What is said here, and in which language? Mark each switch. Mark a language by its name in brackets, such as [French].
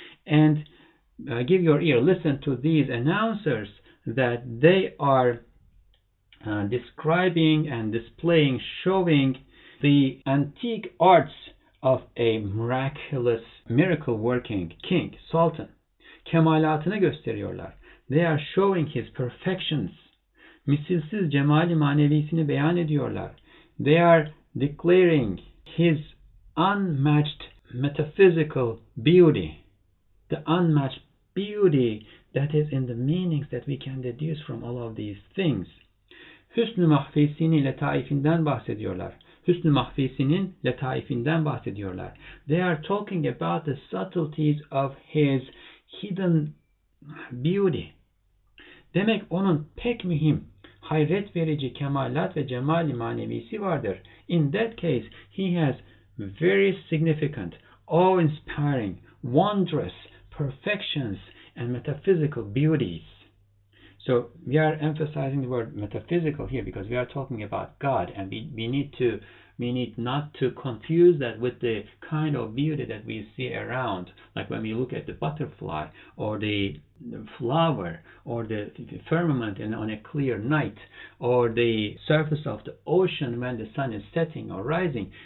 [English] And give your ear, listen to these announcers that they are describing and displaying, showing the antique arts of a miraculous, miracle working king, sultan. [Turkish] Kemalatını gösteriyorlar. [English] They are showing his perfections. [Turkish] Misilsiz cemali manevisini beyan ediyorlar. [English] They are declaring his unmatched metaphysical beauty, the unmatched beauty that is in the meanings that we can deduce from all of these things. [Turkish] Hüsnü mahfisinin letaifinden bahsediyorlar. Hüsnü mahfisinin letaifinden bahsediyorlar. [English] They are talking about the subtleties of his hidden beauty. [Turkish] Demek onun pek mühim, hayret verici kemalat ve cemali manevisi vardır. [English] In that case, he has very significant, awe-inspiring, wondrous perfections and metaphysical beauties. So we are emphasizing the word metaphysical here because we are talking about God, and we need not to confuse that with the kind of beauty that we see around, like when we look at the butterfly or the flower or the firmament on a clear night or the surface of the ocean when the sun is setting or rising.